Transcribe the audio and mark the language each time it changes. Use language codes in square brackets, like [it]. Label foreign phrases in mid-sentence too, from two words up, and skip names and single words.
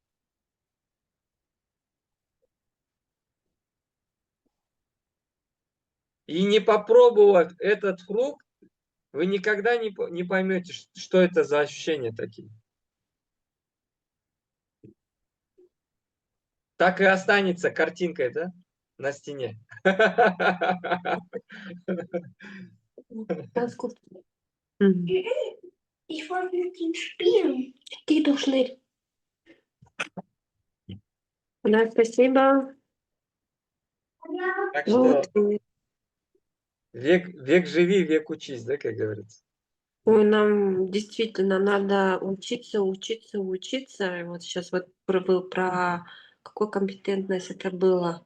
[ru] И не попробовав этот фрукт, вы никогда не поймете, что это за ощущения такие. Так и останется картинкой, да, на стене. [de] Ganz gut. Mhm. Ich wollte mit ihm spielen. Geh doch schnell. [ru] Да, спасибо. Так Вот. что век живи, век учись, да, как говорится. Ой, нам действительно надо учиться, учиться, учиться. И вот сейчас вот был про какую компетентность это было?